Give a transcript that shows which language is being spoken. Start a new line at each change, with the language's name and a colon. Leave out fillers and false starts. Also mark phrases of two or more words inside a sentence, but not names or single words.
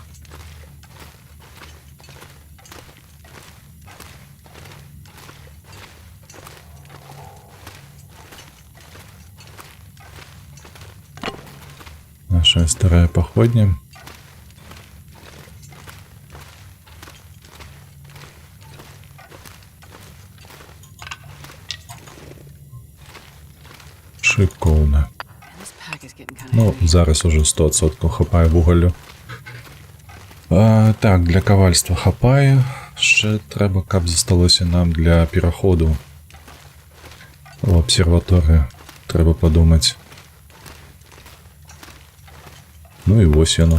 Belarusian: Наша старая походня. Шикоўна.
English: This pack is getting kind of
Belarusian: Ну,
English: heavy.
Belarusian: зараз уже 100% хапае вугалю. Так, для кавальства хапае. Ще трэба, каб засталося нам для пераходу в абсерваторыю. Трэба падумаць. Ну і вось яно.